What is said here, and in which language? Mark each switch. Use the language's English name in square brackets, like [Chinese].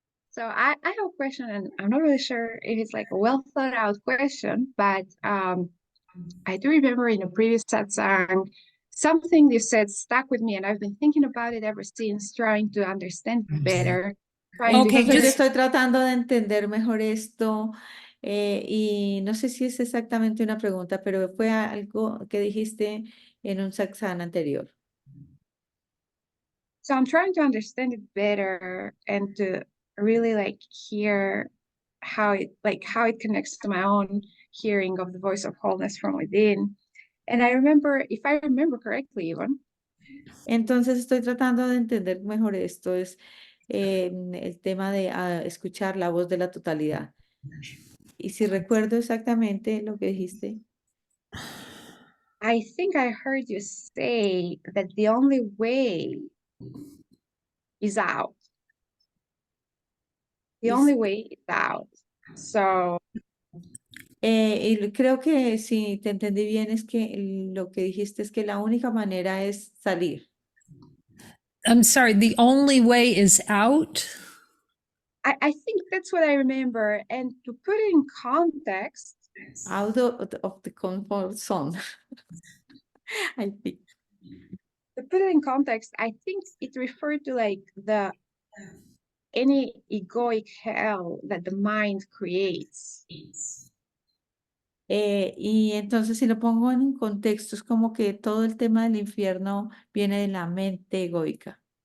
[English] So I have a question, and I'm not really sure if it's like a well thought out question, but I do remember in a previous satsang, something you said stuck with me, and I've been thinking about it ever since, trying to understand better. Okay, [Spanish] Entonces yo [English] just [Spanish] estoy tratando de entender mejor esto y no sé si es exactamente una pregunta, pero fue algo que dijiste en un satsang anterior. [English] So I'm trying to understand it better and to really like hear how it connects to my own hearing of the voice of wholeness from within. And I remember, if I remember correctly, even. [Spanish] Entonces estoy tratando de entender mejor esto, es el tema de escuchar la voz de la totalidad. Y si recuerdo exactamente lo que dijiste. [English] I think I heard you say that the only way is out. The Is- only way is out. So [Spanish] y creo que si te entendí bien es que lo que dijiste es que la única manera es salir. [English] I'm sorry, the only way is out. I think that's what I remember. And to put it in context, Out of the comfort zone. I think. I think it referred to like any egoic hell that the mind creates. [Spanish] Y entonces si lo pongo en un contexto, es como que todo el tema del infierno viene de la mente egoica.